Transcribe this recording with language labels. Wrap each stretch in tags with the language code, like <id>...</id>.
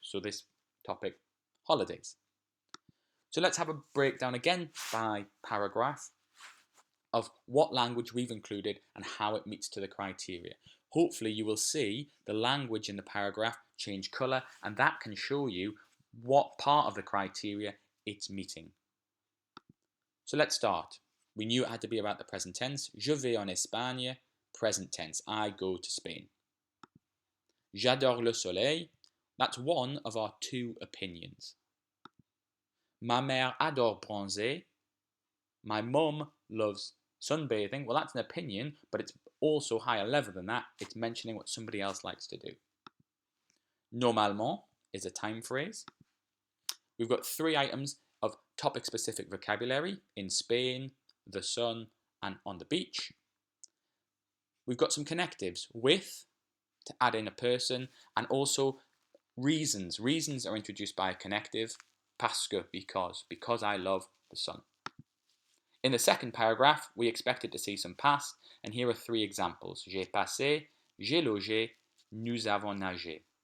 <en>So this topic, holidays. So let's have a breakdown again by paragraph of what language we've included and how it meets to the criteria. Hopefully you will see the language in the paragraph change colour, and that can show you what part of the criteria it's meeting. So let's start. We knew it had to be about the present tense.</en> <fr>Je vais en Espagne,</fr> <en>present tense. I go to Spain.</en> <fr>J'adore le soleil.</fr> <en>That's one of our 2 opinions.</en> <fr>Ma mère adore bronzer.</fr> <en>My mum loves sunbathing. Well, that's an opinion, but it's also higher level than that. It's mentioning what somebody else likes to do. Normalement is a time phrase. We've got 3 items of topic-specific vocabulary: in Spain, the sun, and on the beach. We've got some connectives: with, to add in a person, and also reasons. Reasons are introduced by a connective:</en> <fr>parce que,</fr> <en>because I love the sun. In the second paragraph, we expected to see some past, and here are 3 examples.</en> <fr>J'ai passé, j'ai logé, nous avons nagé.</fr>